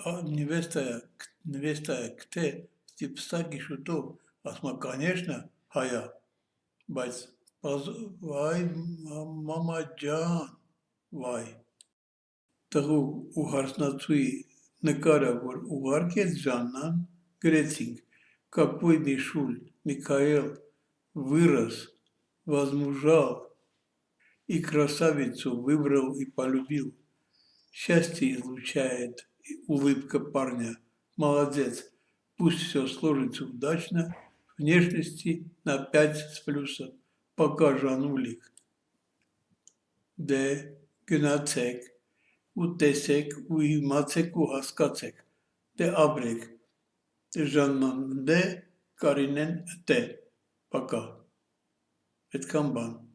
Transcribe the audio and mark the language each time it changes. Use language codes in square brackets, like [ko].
[hy] նվեստայա կթե, փսակի շուտով, ասում է կանյեշնա հայա, բայց վայ մամա ջան, վայ, տղու ու հարսնացուի նկարը, որ ուղարկեց Ժաննան, գրեցինք, [ru] какой Мишуль Михаил вырос, возмужал и красавицу выбрал и полюбил. Счастье излучает улыбка парня. Молодец, пусть все сложится удачно, внешности на 5 с плюсом. Пока, Жанулик. [hy] Դե գնացեք ու տեսեք ու իմացեք ու հասկացեք, դե ապրեք, Ժաննան դե, Կարինեն դե, պակա, այդքան բան։